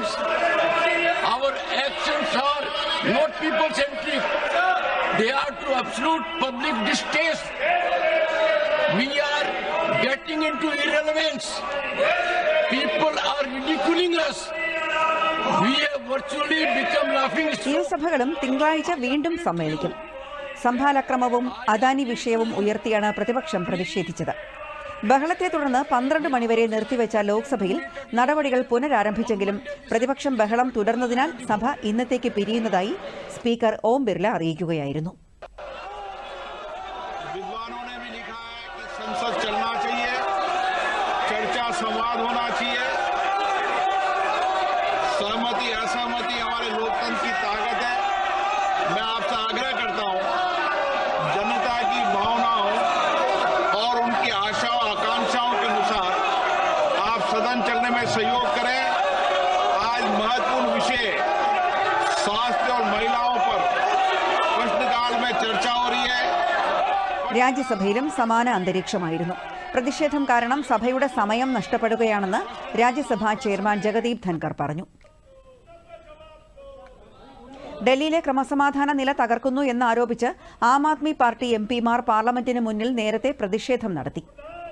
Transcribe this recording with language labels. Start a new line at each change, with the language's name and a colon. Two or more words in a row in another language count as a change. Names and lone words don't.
English: Our actions are not people-centric. They are to absolute public distaste. We are getting into irrelevance. People are ridiculing us. We have virtually become laughing stock.
Malayalam: ഇരുസഭകളും തിങ്കളാഴ്ച വീണ്ടും സമ്മേളിക്കും. സംഭാലക്രമവും അദാനി വിഷയവും ഉയർത്തിയാണ് പ്രതിപക്ഷം പ്രതിഷേധിച്ചത്. ബഹളത്തെ തുടർന്ന് 12 മണിവരെ നിർത്തിവെച്ച ലോക്സഭയിൽ നടപടികൾ പുനരാരംഭിച്ചെങ്കിലും പ്രതിപക്ഷം ബഹളം തുടർന്നതിനാൽ സഭ ഇന്നത്തേക്ക് പിരിയുന്നതായി സ്പീക്കർ ഓം ബിർല അറിയിക്കുകയായിരുന്നു.
Hindi: सहमति असहमति हमारे लोकतंत्र की ताकत है. मैं आपसे आग्रह करता हूं, जनता की भावनाओं और उनकी आशाओं आकांक्षाओं के अनुसार आप सदन चलने में सहयोग करें. आज महत्वपूर्ण विषय स्वास्थ्य और महिलाओं पर प्रश्नकाल में चर्चा हो रही है.
Malayalam: രാജ്യസഭയിലും സമാന അന്തരീക്ഷമായിരുന്നു. പ്രതിഷേധം കാരണം സഭയുടെ സമയം നഷ്ടപ്പെടുകയാണെന്ന് രാജ്യസഭാ ചെയർമാൻ ജഗദീപ് ധൻകർ പറഞ്ഞു. ഡൽഹിയിലെ ക്രമസമാധാന നില തകർക്കുന്നു എന്നാരോപിച്ച് ആം ആദ്മി പാർട്ടി എംപിമാർ പാർലമെന്റിന് മുന്നിൽ നേരത്തെ പ്രതിഷേധം നടത്തി.